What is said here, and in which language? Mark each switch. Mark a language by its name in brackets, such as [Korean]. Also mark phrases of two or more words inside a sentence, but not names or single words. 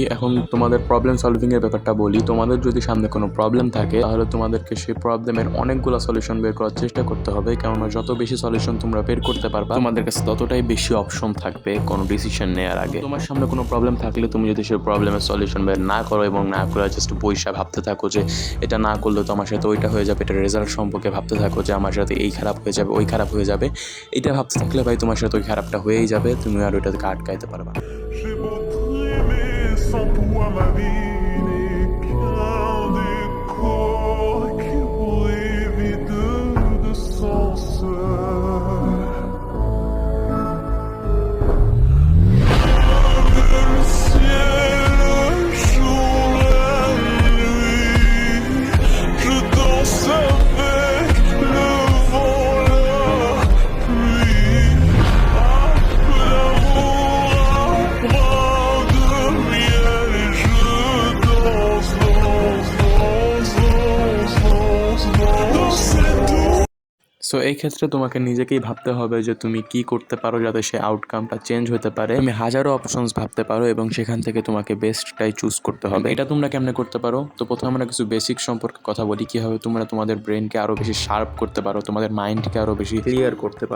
[Bangla] এখন তোমাদের [English] problem solving [Bangla] এর ব্যাপারটা বলি। তোমাদের যদি সামনে কোনো প্রবলেম থাকে তাহলে তোমাদেরকে সেই প্রবলেমের অনেকগুলো সলিউশন বের করার চেষ্টা করতে হবে, কেননা যত বেশি সলিউশন তোমরা বের করতে পারবা তোমাদের কাছে ততটাই বেশি অপশন থাকবে কোনো ডিসিশন নেওয়ার আগে। তোমার সামনে কোনো প্রবলেম থাকলে তুমি যদি সেই প্রবলেমের সলিউশন বের না করো এবং না করে জাস্ট বইসা ভাবতে থাকো যে এটা না করলে তো আমার সাথে ওইটা হয়ে যাবে, এটা রেজাল্ট সম্পর্কে ভাবতে থাকো যে আমার সাথে এই খারাপ হয়ে যাবে ওই খারাপ হয়ে যাবে, এটা ভাবতে থাকলে ভাই তোমার সাথে ওই খারাপটা হয়েই যাবে, তুমি আর ওইটা থেকে আটকাইতে পারবা না। [French] J'ai beau trimer sans toi ma vie n'est qu'un décor qui pourrait vide de sens. Le ciel, le jour, la nuit, je danse avec le vent, la pluie. Un peu d'amour, un bras de miel et je danse, danse, danse, danse, danse, danse dans cette eau. [Bangla] সো এই ক্ষেত্রে তোমাকে নিজেকেই ভাবতে হবে যে তুমি কি করতে পারো যাতে সে আউটকামটা চেঞ্জ হতে পারে। তুমি হাজারো অপশনস ভাবতে পারো এবং সেখান থেকে তোমাকে বেস্টটাই চুজ করতে হবে। এটা তোমরা কেমনে করতে পারো? তো প্রথমে আমরা কিছু বেসিক সম্পর্কে কথা বলি, কিভাবে তোমরা তোমাদের ব্রেনকে আরো বেশি শার্প করতে পারো, তোমাদের মাইন্ডকে আরো বেশি ক্লিয়ার করতে পারো।